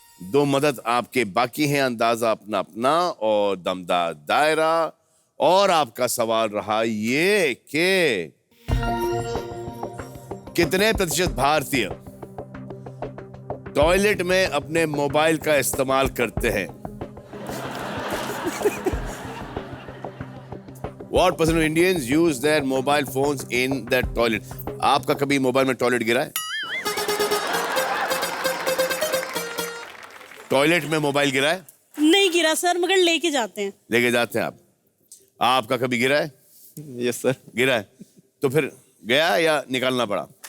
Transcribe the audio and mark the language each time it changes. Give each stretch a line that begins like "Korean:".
Hindi: दो मदद आपके बाकी हैं, अंदाजा अपना अपना और दमदार दायरा। और आपका सवाल रहा ये कि कितने प्रतिशत भारतीय टॉयलेट में अपने मोबाइल का इस्तेमाल करते हैं?
English: What percent of Indians use their mobile phones in the toilet?
Hindi: आपका कभी मोबाइल में टॉयलेट गिरा है? टॉयलेट में मोबाइल गिरा है? नहीं गिरा सर, मगर लेके जाते हैं। लेके जाते हैं आप। आपका कभी गिरा है?
English: Yes sir.
Hindi: गिरा है तो फिर गया या निकालना पड़ा?